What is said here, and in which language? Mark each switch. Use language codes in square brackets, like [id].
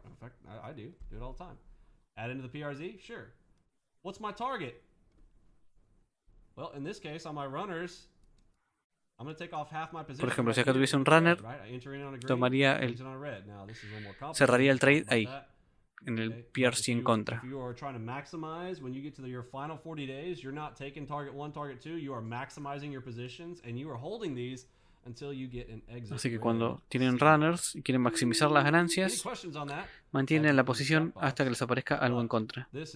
[en] In fact, I do it all the time. Add into the PRZ? Sure. What's my target? Well, in this case, on my runners, I'm going to take off half my position. [es] Por ejemplo, si acá tuviese un runner, tomaría el, cerraría el trade ahí, en el PRC en contra. [en] If you are trying to maximize when you get to your final 40 days, you're not taking target 1, target 2, you are maximizing your positions and you are holding these until you get an exit. [es] Así que cuando tienen runners y quieren maximizar las ganancias, mantienen la posición hasta que les aparezca algo en contra.